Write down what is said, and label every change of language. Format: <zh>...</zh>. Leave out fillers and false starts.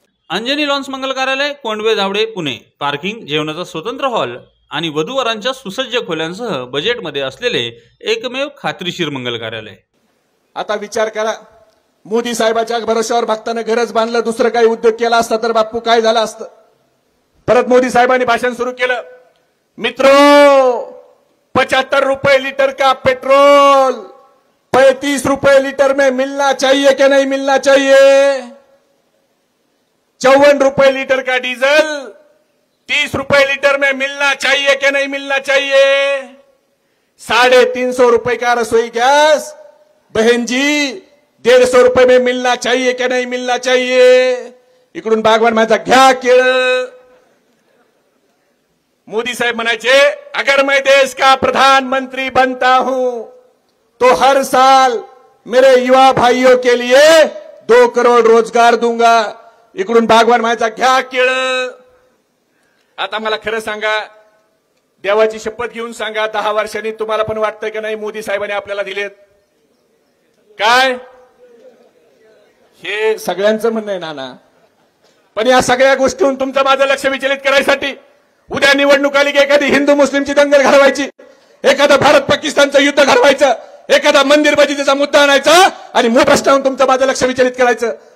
<mr>Anjani lawns मंगल कार्यालय, कोंडवे Dhawade, Pune. Parking, जेवणाचा स्वतंत्र हॉल आणि वधूवरांच्या सुसज्ज खोल्यांसह बजेटमध्ये असलेले एकमेव खात्रीशीर मंगल कार्यालय. आता विचार करा, मोदी साहेबाच्या भरोश्यावर भक्तानं घरच बांधलं, दुसरं काही उद्योग केला असता तर बापू काय झालं असतं. परत मोदी साहेबांनी भाषण सुरू केलं.</mr> <hi>मित्रो, 75 रुपए लीटर का पेट्रोल 35 रुपए लीटर में मिलना चाहिए कि नहीं मिलना चाहिए. 54 रुपए लीटर का डीजल 30 रुपए लीटर में मिलना चाहिए कि नहीं मिलना चाहिए. 350 रुपए का रसोई गैस बहन जी 150 रुपए में मिलना चाहिए कि नहीं मिलना चाहिए.</hi> <mr>इकडून बागवान माझा घ्या केळ.</mr> <hi>मोदी साहब</hi> <mr>म्हणायचे,</mr> <hi>अगर मैं देश का प्रधानमंत्री बनता हूं तो हर साल मेरे युवा भाइयों के लिए 2 करोड़ रोजगार दूंगा.</hi> <mr>इकडून बागवान म्हणायचा घ्या केळ. आता मला खरं सांगा, देवाची शपथ घेऊन सांगा, 10 वर्षांनी तुम्हाला पण वाटतंय की नाही मोदी साहेबांनी आपल्याला दिलेत काय? हे सगळ्यांचं म्हणणं आहे नाना. पण या सगळ्या गोष्टीतून तुमचं माझं लक्ष विचलित करायसाठी उद्या निवडणूक आली की एखादी हिंदू मुस्लिमची दंगल घडवायची, एखादा भारत पाकिस्तानचं युद्ध घडवायचं, एखादा मंदिर मस्जिदीचा मुद्दा आणायचा आणि मूळ प्रश्नावरून तुमचं माझं लक्ष विचलित करायचं.</mr>